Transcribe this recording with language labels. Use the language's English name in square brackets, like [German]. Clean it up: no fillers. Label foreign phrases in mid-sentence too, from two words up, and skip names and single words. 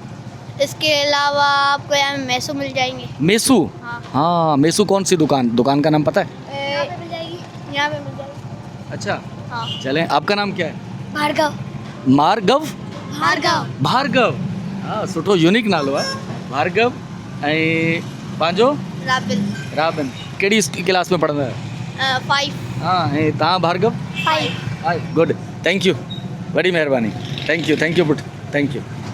[Hindi] इसके अलावा आपको यहाँ मैसू मिल जाएंगे। मेसू? हाँ। हाँ, मेसू कौन सी दुकान का नाम पता है? यहाँ पे मिल जाएगी, यहाँ पे मिल जाएगी। अच्छा, हाँ। चलें। आपका नाम क्या है? भार्गव। मार्गव? भार्गव। भार्गव, हाँ, [Sindhi] सुठो यूनिक नालो आहे। भार्गव ऐं पंहिंजो? राबिन। रॉबिन। कहिड़ी क्लास में पढ़ंदा आहियो? 5। हाँ, ऐं तव्हां भार्गव? 5। [English] good, thank you, [Sindhi] वॾी महिरबानी। [English] thank you [Sindhi] पुट, [English] thank you.